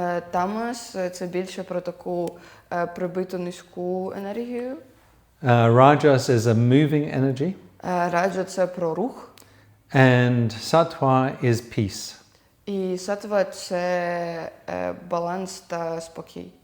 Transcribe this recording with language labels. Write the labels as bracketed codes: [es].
[uk] Тамас – це більше про таку прибиту низьку енергію. [en] Rajas is a moving energy. [uk] Раджа – це про рух. [en] And sattva is peace. [uk] І сатва – це баланс та спокій.